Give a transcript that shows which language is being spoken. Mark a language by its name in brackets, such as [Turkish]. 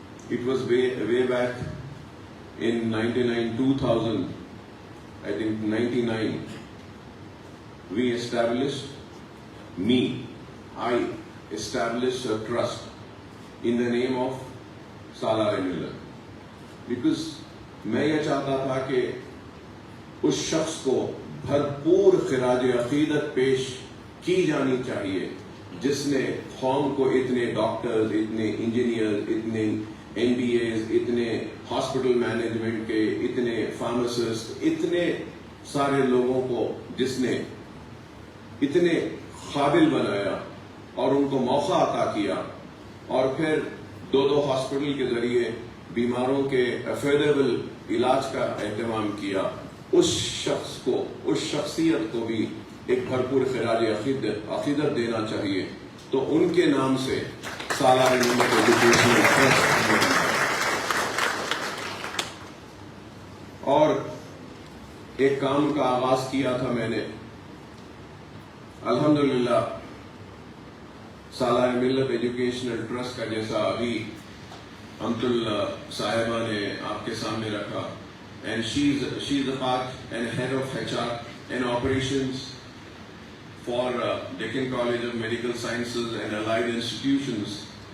[English] It was way back in 2000, I think 99, we established, I established a trust in the name of Salar Millat. Because [Hindi] मैं ये चाहता था कि उस शख्स को भरपूर खिराज अकीदत पेश की जानी चाहिए जिसने कौम को इतने डॉक्टर्स, इतने इंजीनियर, इतने MBAs, इतने हॉस्पिटल मैनेजमेंट के, इतने फार्मासिस्ट, इतने सारे लोगों को जिसने इतने काबिल बनाया और उनको मौका अता किया, और फिर दो हॉस्पिटल के जरिए बीमारों के अफोर्डेबल इलाज का एहतमाम किया. उस शख्स को, उस शख्सियत को भी एक भरपूर खिराज अकीदत देना चाहिए. तो उनके नाम से सालार मिल्लत एजुकेशनल ट्रस्ट, और एक काम का आगाज किया था मैंने. अल्हम्दुलिल्लाह सालार मिल्लत एजुकेशनल ट्रस्ट का जैसा अभी अमतुल साहिबा ने आपके सामने रखा, [English] and she's the part and head of HR and operations for Deccan College of Medical Sciences and allied institutions.